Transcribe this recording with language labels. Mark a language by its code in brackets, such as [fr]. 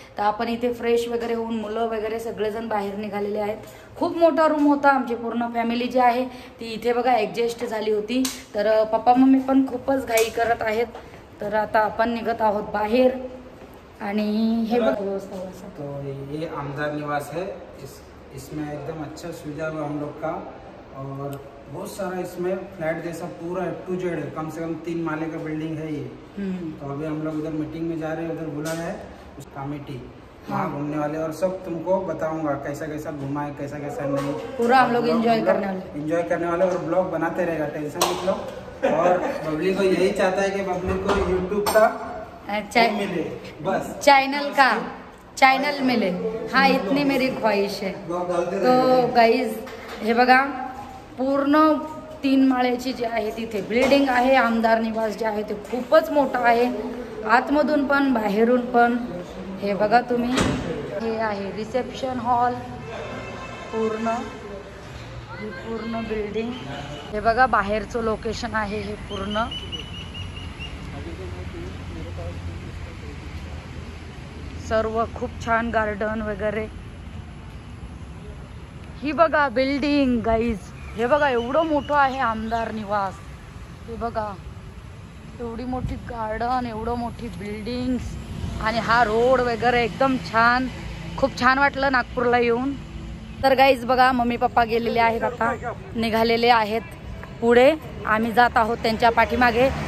[mr] तर आपण इथे फ्रेश वगैरे होऊन मुलं वगैरे सगळेजण बाहेर निघालेले आहेत। खूप मोठा रूम होता, आमची पूर्ण फॅमिली जी आहे ती इथे बघा ॲडजस्ट झाली होती। तर पप्पा मम्मी पण खूपच घाई करत आहेत। तर आता आपण निघत आहोत बाहेर। आणि हे बघ व्यवस्था, [hi] तो ये आमदार निवास है। इसमें एकदम अच्छा सुविधा है हम लोग का, और बहुत सारा इसमें फ्लैट जैसा पूरा A to Z है। कम से कम 3 माले का बिल्डिंग है ये। तो अभी हम लोग उधर मीटिंग में जा रहे हैं, उधर बुलाया है उस कमेटी, वहाँ घूमने वाले, और सब तुमको बताऊंगा कैसा कैसा घुमा है, कैसा कैसा नहीं, पूरा हम लोग एंजॉय करने वाले और ब्लॉग बनाते रहेगा, टेंशन मत लो। और बबली को यही चाहता है कि बबली को यूट्यूब का मिले, बस चैनल मिले, हाँ इतनी मेरी ख्वाहिश है। [mr] तो गाइज हे बघा, पूर्ण 3 माळ्याची जी आहे तिथे बिल्डिंग आहे आमदार निवास जे आहे ते खूपच मोठं आहे, आतमधून पण बाहेरून पण। हे बघा तुम्ही, हे आहे रिसेप्शन हॉल, पूर्ण बिल्डिंग। हे बघा बाहेरचं लोकेशन आहे हे पूर्ण। सर्व खूप छान गार्डन वगैरे। ही बघा बिल्डिंग गाईज, हे बघा एवढं मोठं आहे आमदार निवास। हे बघा एवढी मोठी गार्डन, एवढं मोठी बिल्डिंग्स आणि हा रोड वगैरे एकदम छान। खूप छान वाटलं नागपूरला येऊन। तर गाईज बघा, मम्मी पप्पा गेलेले आहेत, आता निघालेले आहेत पुढे, आम्ही जात आहोत त्यांच्या पाठीमागे।